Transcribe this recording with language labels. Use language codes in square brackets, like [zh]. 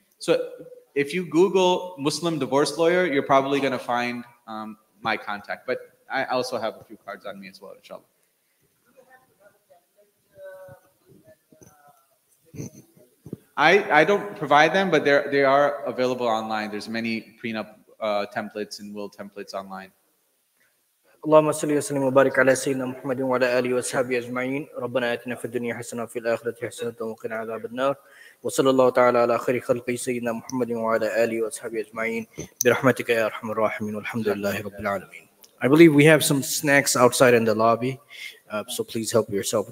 [en] So if you Google Muslim divorce lawyer, you're probably going to find my contact. But I also have a few cards on me as well, inshallah. I don't provide them, but they are available online. There's many prenup templates and will templates online. [ar] اللهم صل وسلم وبارك على سيدنا محمد وعلى اله وصحبه اجمعين ربنا اتنا في الدنيا حسنه وفي الاخره حسنه وقنا عذاب النار وصلى الله تعالى على خير خلقه سيدنا محمد وعلى اله وصحبه اجمعين برحمتك يا ارحم الراحمين والحمد لله رب العالمين. [en] I believe we have some snacks outside in the lobby, so please help yourself.